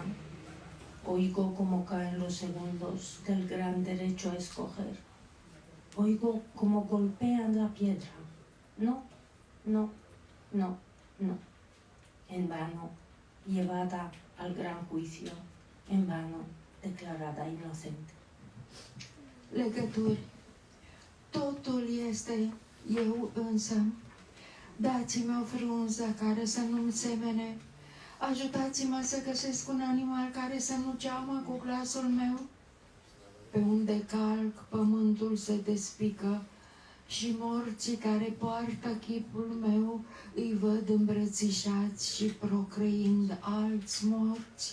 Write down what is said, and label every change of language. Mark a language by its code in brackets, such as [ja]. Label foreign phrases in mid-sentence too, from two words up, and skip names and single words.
[es] Oigo cómo caen los segundos del gran derecho a escoger. Oigo cómo golpean la piedra. No, no, no, no. En vano, llevada al gran juicio, en vano, declarada inocente. [ro] legături. Totul este eu însă. Dați-mi o frunză care să nu-mi semene. Ajutați-mă să găsesc un animal care să nu geamă cu glasul meu. Pe unde calc, pământul se despică și morții care poartă chipul meu îi văd îmbrățișați și procreind alți morți.